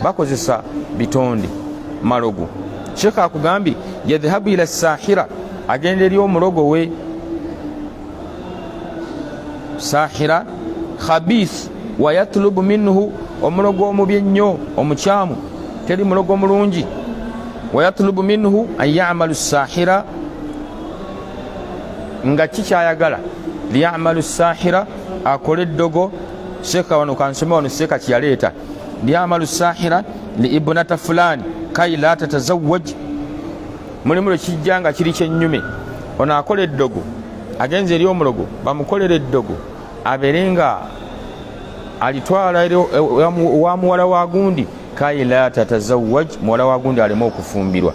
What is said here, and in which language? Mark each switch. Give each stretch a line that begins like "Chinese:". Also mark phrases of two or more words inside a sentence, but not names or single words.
Ganda: bakozesa bitonde malogo. Sheikh akugambye
Arabic: يذهب إلى ساحر,
Ganda: agenda eri omulogo we.
Arabic: ساحر خبيث ويطلب منه,
Ganda: omulogo omubi ennyo omukyamu, teri mulogo mulungi.
Arabic: ويطلب منه أن يعمل ساحر,
Ganda: nga kikyayagala
Arabic: ليعمل ساحر,
Ganda: akole eddogo. Sheikh wano kansome wano Sheikh kyaleeta
Arabic: ليعمل ساحر لابنة فلان كي لا تتزوج,
Ganda: mulimu lwe kijja nga kiri kyennyume. Ono akola eddogo, agenze eri omulogo bamukolera eddogo, abeere nga alitwala wa muwala wa gundi,
Arabic: كي لا تتزوج,
Ganda: muwala wa gundi aleme okufumbirwa.